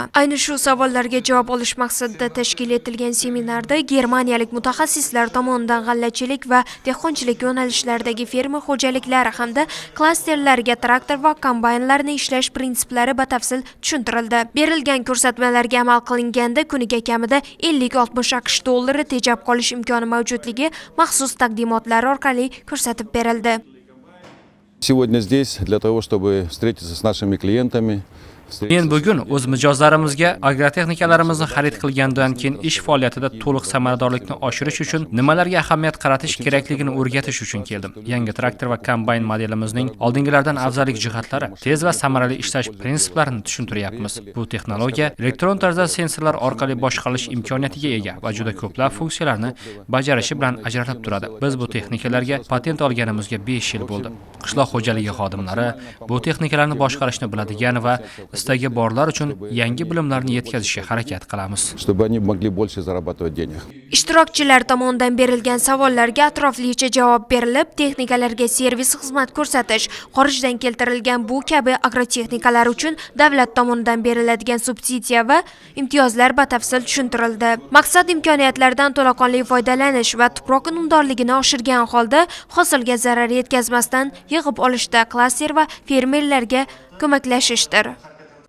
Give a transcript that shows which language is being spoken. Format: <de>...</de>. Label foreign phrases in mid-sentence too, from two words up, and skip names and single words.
<uz>Ayni shu savollarga javob olish maqsadida tashkil etilgan seminarda germaniyalik mutaxassislar tomonidan g'allachilik va dehqonchilik yo'nalishlaridagi fermer xo'jaliklari hamda klasterlarga traktor va kombaynlarni ishlash prinsiplari batafsil tushuntirildi. Berilgan ko'rsatmalarga amal qilinganda kuniga kamida 50-60 AQSh dollari tejab qolish imkoni mavjudligi maxsus taqdimotlar orqali ko'rsatib berildi.</uz> <ru>Сегодня здесь для того, чтобы встретиться с нашими клиентами.</ru> <uz>Men bugun o'z mijozlarimizga agrotexnikalarimizni xarid qilgandan keyin ish faoliyatida to'liq samaradorlikni oshirish uchun nimalarga ahamiyat qaratish kerakligini o'rgatish uchun keldim. Yangi traktor va kombayn modelimizning oldingilardan afzallik jihatlari, tez va samarali ishlash prinsiplarini tushuntiryapmiz. Bu texnologiya elektron tarzda sensorlar orqali boshqarish imkoniyatiga ega va juda ko'plab funksiyalarni bajarishi bilan ajralib turadi. Biz bu texnikalarga patent olganimizga 5 yil bo'ldi. Qishloq xo'jaligi xodimlari bu texnikalarni boshqarishni biladigan va istagi borlar uchun yangi bilimlarni yetkazishga harakat qilamiz.</uz> <ru>Чтобы они могли больше зарабатывать денег.</ru> <uz>Ishtirokchilar tomonidan berilgan savollarga atroflicha javob berilib, texnikalarga servis xizmat ko'rsatish, xorijdan keltirilgan bu kabi agrotexnikalar uchun davlat tomonidan beriladigan subsidiya va imtiyozlar batafsil tushuntirildi. Maqsad imkoniyatlardan to'laqonli foydalanish va tuproq unumdorligini oshirgan holda hosilga zarar yetkazmasdan yig'ib olishda klaster va fermerlarga ko'maklashishdir.</uz>